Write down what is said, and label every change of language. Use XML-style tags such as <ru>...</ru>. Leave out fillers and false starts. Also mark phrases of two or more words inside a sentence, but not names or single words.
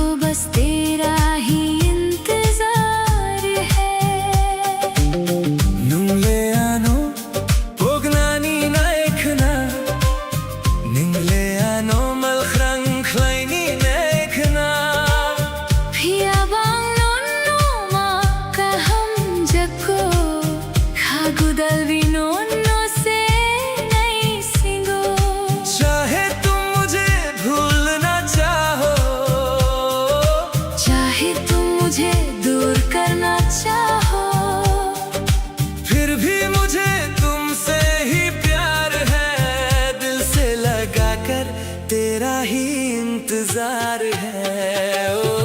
<hi>बस तेरा ही इंतजार है।</hi> <trp>Nungleano pognani naikna Ningleano malkhrang khlaini naikna Phiyabang nonno ma kaham jako khagudal vinonno se nai singo</trp> <hi>चाहे तुम मुझे भूलना चाहो चाहे तुम मुझे दूर करना चाहो फिर भी मुझे तुमसे ही प्यार है दिल से लगा कर तेरा ही इंतजार है ओ</hi>